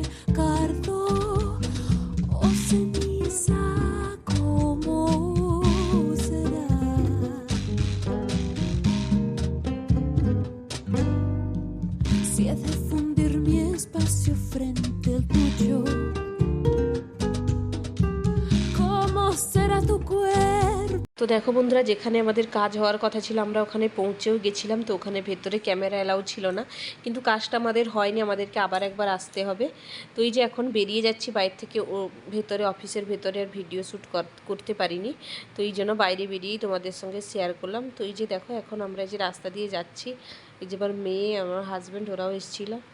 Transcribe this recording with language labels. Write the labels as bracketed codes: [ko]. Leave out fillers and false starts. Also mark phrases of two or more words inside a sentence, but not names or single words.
[es] Cardo o ceniza, ¿cómo será? Si ha de fundir mi espacio frente al tuyo, ¿cómo será tu cuerpo? [bn] তো দেখো বন্ধুরা, যেখানে আমাদের কাজ হওয়ার কথা ছিল আমরা ওখানে পৌঁছেও গেছিলাম। তো ওখানে ভেতরে [en] camera allow [bn] ছিল না, কিন্তু কাজটা আমাদের হয়নি, আমাদেরকে আবার একবার আসতে হবে। তো এই যে এখন বেরিয়ে যাচ্ছি বাইরে থেকে, ভেতরে অফিসের ভেতরে আর [en] video shoot [bn] করতে পারিনি। তো এই জন্য বাইরে বেরিয়েই তোমাদের সঙ্গে শেয়ার করলাম। তো এই যে দেখো, এখন আমরা যে রাস্তা দিয়ে যাচ্ছি, এই যে আমার মেয়ে, আমার হাজব্যান্ড, ওরাও এসেছিল।